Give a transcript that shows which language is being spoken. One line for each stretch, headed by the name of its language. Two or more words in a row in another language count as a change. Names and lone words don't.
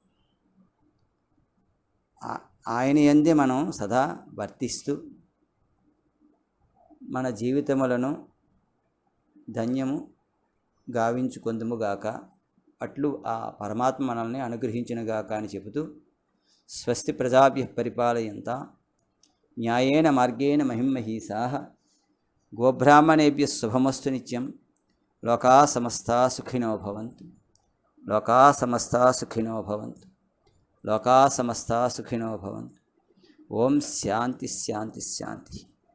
Telugu: ఆయన యందే మనం సదా వర్తిస్తూ మన జీవితములను ధన్యము గావించుకొందుముగాక, అట్లు ఆ పరమాత్మ మనల్ని అనుగ్రహించునుగాక అని చెబుతూ
Sanskrit: స్వస్తి ప్రజాభ్యః పరిపాలయంతా న్యాయేన మార్గేణ మహిమహీసాః గోబ్రాహ్మణేభ్యః శుభమస్తు నిత్యం. లోకా సమస్తా సుఖినో భవంతు. లోకా సమస్తా సుఖినో భవంతు. లోకా సమస్తా సుఖినో భవంతు. ఓం శాంతి శాంతి శాంతి.